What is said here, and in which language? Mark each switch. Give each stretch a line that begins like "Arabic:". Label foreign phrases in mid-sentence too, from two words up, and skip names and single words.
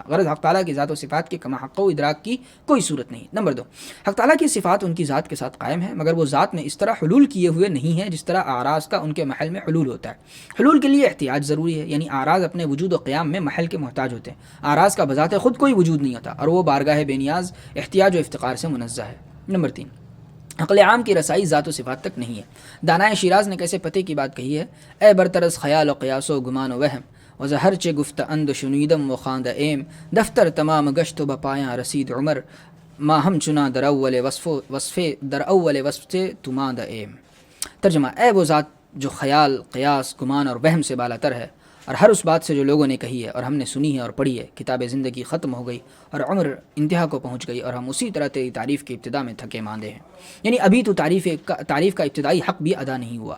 Urdu: غرض حق تعالیٰ کی ذات و صفات کے کما حق و ادراک کی کوئی صورت نہیں۔ نمبر 2، حق تعالیٰ کی صفات ان کی ذات کے ساتھ قائم ہے مگر وہ ذات میں اس طرح حلول کیے ہوئے نہیں ہے جس طرح اعراض کا ان کے محل میں حلول ہوتا ہے۔ حلول کے لیے احتیاج ضروری ہے، یعنی اعراض اپنے وجود و قیام میں محل کے محتاج ہوتے ہیں۔ اعراض کا بذات خود کوئی وجود نہیں ہوتا اور وہ بارگاہ بے نیاز احتیاج و افتقار سے منزہ ہے۔ نمبر 3، عقل عام کی رسائی ذات و صفات تک نہیں ہے۔ دانائے شیراز نے کیسے پتے کی بات کہی ہے،
Persian: اے برطرز خیال و قیاس و گمان و وہم، وزہر چے گفت اند شنیدم و خواند ایم، دفتر تمام گشت و بپایاں رسید عمر، ما ہم چنا در اول وصف تماند ایم۔
Urdu: ترجمہ، اے وہ ذات جو خیال، قیاس، گمان اور وہم سے بالاتر ہے، اور ہر اس بات سے جو لوگوں نے کہی ہے اور ہم نے سنی ہے اور پڑھی ہے، کتاب زندگی ختم ہو گئی اور عمر انتہا کو پہنچ گئی اور ہم اسی طرح تیری تعریف کی ابتدا میں تھکے ماندے ہیں۔ یعنی ابھی تو تعریف کا ابتدائی حق بھی ادا نہیں ہوا۔